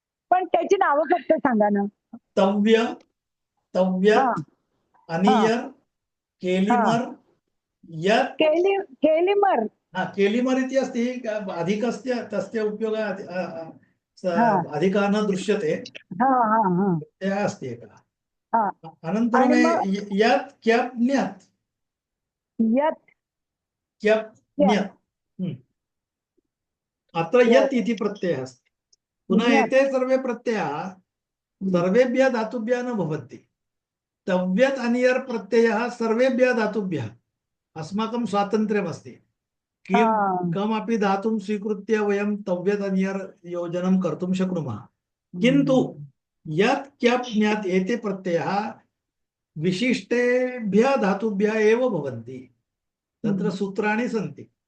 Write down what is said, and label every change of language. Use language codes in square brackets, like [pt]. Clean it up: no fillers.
[mr] पण त्याची नावं फक्त सांगा ना [sa] तव्यत् अनियर् केलिमर् यत् केलिमर हा केलिमरिति अस्ति अधिकस्य तस्य उपयोग हा अधिकः न दृश्यते हा हा हा प्रत्ययः अस्ति एकः हा अनन्तरं [mr] आणि मग [sa] यत् क्यप् न्यत् यत् क्यप् यत् न्यत् अत्र यत् इति प्रत्ययः अस्ति पुनः यत् एते सर्वे प्रत्ययाः सर्वेभ्यः धातुभ्यः न भवन्ति तव्यत् अनियर् प्रत्ययः सर्वेभ्यः धातुभ्यः अस्माकं स्वातन्त्र्यमस्ति हा कमपि धातुं स्वीकृत्य वयं तव्यत् अनियर् योजनं कर्तुं शक्नुमः किन्तु यत् क्यप् न्यत् एते प्रत्ययाः विशिष्टेभ्यः धातुभ्यः एव भवन्ति तत्र सूत्राणि सन्ति